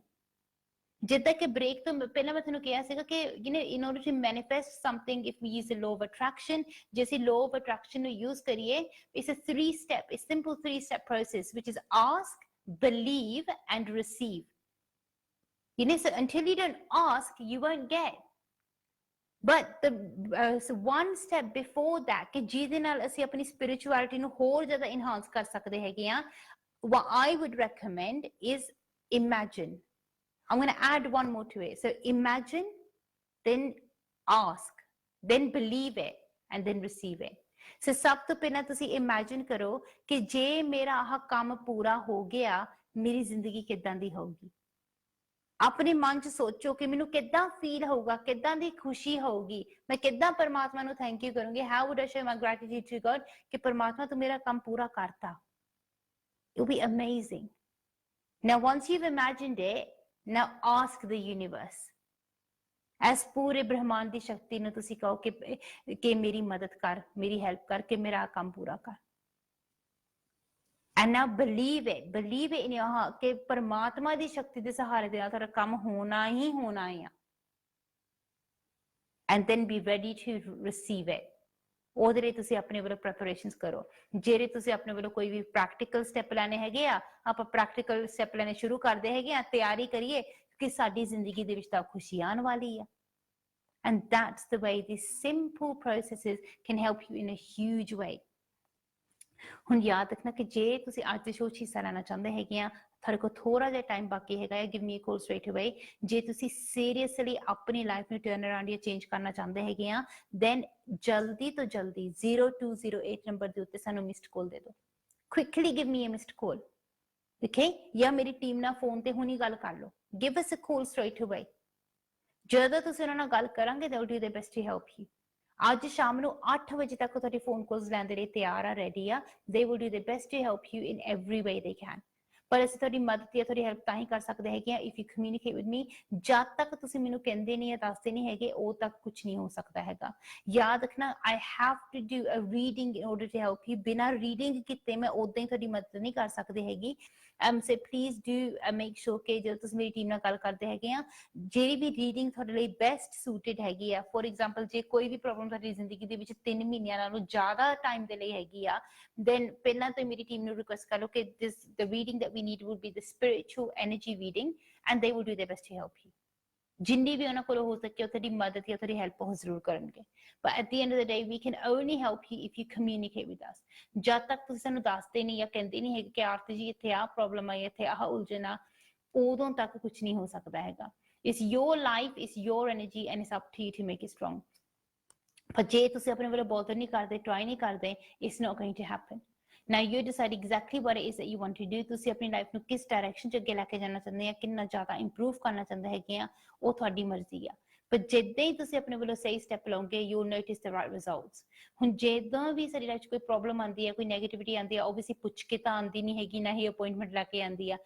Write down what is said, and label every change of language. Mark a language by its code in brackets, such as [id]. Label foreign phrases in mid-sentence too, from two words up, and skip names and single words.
[pa] ਜਿੱਦਾਂ ਕਿ ਬ੍ਰੇਕ ਤੋਂ ਪਹਿਲਾਂ ਮੈਂ ਤੁਹਾਨੂੰ ਕਿਹਾ ਸੀਗਾ ਕਿ [en] in order to manifest something, if we use the law of attraction, [pa] ਜੇ ਅਸੀਂ [en] law of attraction [pa] ਨੂੰ use ਕਰੀਏ, [en] it's a simple three-step process, which is ask, believe and receive। So until you don't ask, you won't get। But so one step before that, [pa] ਕਿ ਜਿਹਦੇ ਨਾਲ ਅਸੀਂ ਆਪਣੀ spirituality ਨੂੰ ਹੋਰ ਜ਼ਿਆਦਾ enhance ਕਰ ਸਕਦੇ ਹੈਗੇ ਆ, [en] what I would recommend is imagine। I'm going to add one more to it। So imagine, then ask, then believe it and then receive it। [pa] So ਸਭ ਤੋਂ ਪਹਿਲਾਂ ਤੁਸੀਂ imagine ਕਰੋ ਕਿ ਜੇ ਮੇਰਾ ਆਹ ਕੰਮ ਪੂਰਾ ਹੋ ਗਿਆ, ਮੇਰੀ ਜ਼ਿੰਦਗੀ ਕਿੱਦਾਂ ਦੀ ਹੋਊਗੀ। ਆਪਣੇ ਮਨ 'ਚ ਸੋਚੋ ਕਿ ਮੈਨੂੰ ਕਿੱਦਾਂ ਫੀਲ ਹੋਊਗਾ, ਕਿੱਦਾਂ ਦੀ ਖੁਸ਼ੀ ਹੋਊਗੀ, ਮੈਂ ਕਿੱਦਾਂ ਪਰਮਾਤਮਾ ਨੂੰ [en] thank you [pa] ਕਰੂੰਗੀ। [en] How would I show my gratitude to God [pa] ਕਿ ਪਰਮਾਤਮਾ ਤੂੰ ਮੇਰਾ ਕੰਮ ਪੂਰਾ ਕਰਤਾ। [en] It will be amazing। Now once you've imagined it, now ask the universe, as [pa] ਪੂਰੇ ਬ੍ਰਹਮਾਂਡ ਦੀ ਸ਼ਕਤੀ ਨੂੰ ਤੁਸੀਂ ਕਹੋ ਕਿ ਮੇਰੀ ਮਦਦ ਕਰ, ਮੇਰੀ ਹੈਲਪ ਕਰ, ਕਿ ਮੇਰਾ ਕੰਮ ਪੂਰਾ ਕਰ। [en] And now believe it in your heart [pa] ਕਿ ਪਰਮਾਤਮਾ ਦੀ ਸ਼ਕਤੀ ਦੇ ਸਹਾਰੇ ਦੇ ਨਾਲ ਤੁਹਾਡਾ ਕੰਮ ਹੋਣਾ ਹੀ ਹੋਣਾ ਆ। [en] And then be ready to receive it। [pa] ਉਹਦੇ ਲਈ ਤੁਸੀਂ ਆਪਣੇ ਵੱਲੋਂ ਪ੍ਰੈਪਰੇਸ਼ਨਸ ਕਰੋ। ਜਿਹੜੇ ਤੁਸੀਂ ਆਪਣੇ ਵੱਲੋਂ ਕੋਈ ਵੀ [en] practical step [pa] ਲੈਣੇ ਹੈਗੇ ਆ, ਆਪਾਂ [en] practical step [pa] ਲੈਣੇ ਸ਼ੁਰੂ ਕਰਦੇ ਹੈਗੇ ਆ, ਤਿਆਰੀ ਕਰੀਏ ਕਿ ਸਾਡੀ ਜ਼ਿੰਦਗੀ ਦੇ ਵਿੱਚ ਤਾਂ ਖੁਸ਼ੀ ਆਉਣ ਵਾਲੀ ਆ। [en] And that's the way these simple processes can help you in a huge way। [pa] ਹੁਣ ਯਾਦ ਰੱਖਣਾ ਕਿ ਜੇ ਤੁਸੀਂ ਅੱਜ ਦੇ ਸ਼ੋਅ 'ਚ ਹਿੱਸਾ ਲੈਣਾ ਚਾਹੁੰਦੇ ਹੈਗੇ ਆ, ਤੁਹਾਡੇ ਕੋਲ ਥੋੜਾ ਜਿਹਾ ਟਾਈਮ ਬਾਕੀ ਹੈਗਾ ਹੈ, [en] give me a call straight away. [pa] ਜੇ ਤੁਸੀਂ ਸੀਰੀਅਸਲੀ ਆਪਣੀ ਲਾਈਫ ਨੂੰ [en] turn around [pa] ਜਾਂ ਚੇਂਜ ਕਰਨਾ ਚਾਹੁੰਦੇ ਹੈਗੇ ਆ, ਦੈਨ ਜਲਦੀ ਤੋਂ ਜਲਦੀ 0208 ਨੰਬਰ ਦੇ ਉੱਤੇ ਸਾਨੂੰ [en] missed call [pa] ਦੇ ਦਿਓ। [en] quickly give me a missed call, okay? [pa] ਜਾਂ ਮੇਰੀ ਟੀਮ ਨਾਲ ਫੋਨ ਤੇ ਹੁਣੀ ਗੱਲ ਕਰ ਲਓ। [en] give us a call straight away. [pa] ਜਦੋਂ ਤੁਸੀਂ ਉਹਨਾਂ ਨਾਲ ਗੱਲ ਕਰਾਂਗੇ, [en] they will do their best to help you। [pa] ਅੱਜ ਸ਼ਾਮ ਨੂੰ 8 ਵਜੇ ਤੱਕ ਤੁਹਾਡੀ [en] phone calls [pa] ਲੈਣ ਦੇ ਲਈ ਤਿਆਰ ਆ, ਰੈਡੀ ਆ। [en] They will do their best to help you in every way they can। [pa] ਪਰ ਅਸੀਂ ਤੁਹਾਡੀ ਮਦਦ ਜਾਂ ਤੁਹਾਡੀ ਹੈਲਪ ਤਾਂ ਹੀ ਕਰ ਸਕਦੇ ਹੈਗੇ ਆ [en] if you communicate with me. [pa] ਜਦ ਤੱਕ ਤੁਸੀਂ ਮੈਨੂੰ ਕਹਿੰਦੇ ਨਹੀਂ ਜਾਂ ਦੱਸਦੇ ਨਹੀਂ ਹੈਗੇ, ਉਦੋਂ ਤੱਕ ਕੁਝ ਨਹੀਂ ਹੋ ਸਕਦਾ ਹੈਗਾ। ਯਾਦ ਰੱਖਣਾ, [en] I have to do a reading in order to help you। [pa] ਬਿਨਾਂ ਰੀਡਿੰਗ ਕੀਤੇ ਮੈਂ ਉਦਾਂ ਹੀ ਤੁਹਾਡੀ ਮਦਦ ਨਹੀਂ ਕਰ ਸਕਦੀ ਹੈਗੀ। [en] So please do make sure [pa] ਕਿ ਜਦੋਂ ਤੁਸੀਂ ਮੇਰੀ ਟੀਮ ਨਾਲ ਗੱਲ ਕਰਦੇ ਹੈਗੇ ਆ, ਜਿਹੜੀ ਵੀ ਰੀਡਿੰਗ ਤੁਹਾਡੇ ਲਈ [en] best suited [pa] ਹੈਗੀ ਆ। [en] for example, [pa] ਜੇ ਕੋਈ ਵੀ ਪ੍ਰੋਬਲਮ ਤੁਹਾਡੀ ਜ਼ਿੰਦਗੀ ਦੇ ਵਿੱਚ 3 ਮਹੀਨਿਆਂ ਨਾਲੋਂ ਜ਼ਿਆਦਾ ਟਾਈਮ ਦੇ ਲਈ ਹੈਗੀ ਆ, then ਪਹਿਲਾਂ ਤੋਂ ਮੇਰੀ ਟੀਮ ਨੂੰ ਰਿਕੁਐਸਟ ਕਰ ਲਓ ਕਿ [en] the reading that we need would be the spiritual energy reading, and they will do their best to help you। [pa] ਜਿੰਨੀ ਵੀ ਉਹਨਾਂ ਕੋਲ ਹੋ ਸਕੇ ਉਹ ਤੁਹਾਡੀ ਮਦਦ ਜਾਂ ਤੁਹਾਡੀ ਹੈਲਪ ਉਹ ਜ਼ਰੂਰ ਕਰਨਗੇ। [en] But at the end of the day, we can only help you if you communicate with us। [pa] ਜਦ ਤੱਕ ਤੁਸੀਂ ਸਾਨੂੰ ਦੱਸਦੇ ਨਹੀਂ ਜਾਂ ਕਹਿੰਦੇ ਨਹੀਂ ਹੈਗੇ ਕਿ ਆਰਤੀ ਜੀ ਇੱਥੇ ਆਹ ਪ੍ਰੋਬਲਮ ਆ, ਇੱਥੇ ਆਹ ਉਲਝਣ ਆ, ਉਦੋਂ ਤੱਕ ਕੁਝ ਨਹੀਂ ਹੋ ਸਕਦਾ ਹੈਗਾ। [en] It's your life, it's your energy, and it's up to you to make it strong। [pa] ਪਰ ਜੇ ਤੁਸੀਂ ਆਪਣੇ ਵੱਲੋਂ ਬੋਦਰ ਨਹੀਂ ਕਰਦੇ, ਟਰਾਈ ਨਹੀਂ ਕਰਦੇ, [en] it's not going to happen। Now you decide exactly what it is that you want to do. [pa] ਤੁਸੀਂ ਆਪਣੀ ਲਾਈਫ ਨੂੰ ਕਿਸ ਡਾਇਰੈਕਸ਼ਨ 'ਚ ਅੱਗੇ ਲੈ ਕੇ ਜਾਣਾ ਚਾਹੁੰਦੇ ਆ, ਕਿੰਨਾ ਜ਼ਿਆਦਾ ਇੰਪਰੂਵ ਕਰਨਾ ਚਾਹੁੰਦੇ ਹੈਗੇ ਆ, ਉਹ ਤੁਹਾਡੀ ਮਰਜ਼ੀ ਆ। ਪਰ ਜਿੱਦਾਂ ਹੀ ਤੁਸੀਂ ਆਪਣੇ ਵੱਲੋਂ ਸਹੀ ਸਟੈਪ ਲਓਗੇ, [en] you notice the right results. [pa] ਹੁਣ ਜਿੱਦਾਂ ਵੀ ਸਾਡੀ ਲਾਈਫ 'ਚ ਕੋਈ ਪ੍ਰੋਬਲਮ ਆਉਂਦੀ ਹੈ, ਕੋਈ ਨੈਗੇਟਿਵਿਟੀ ਆਉਂਦੀ ਆ, ਓਬਵੀਅਸਲੀ ਪੁੱਛ ਕੇ ਤਾਂ ਆਉਂਦੀ ਨਹੀਂ ਹੈਗੀ, ਨਾ ਹੀ ਅਪਾਇੰਟਮੈਂਟ ਲੈ ਕੇ ਆਉਂਦੀ ਆ।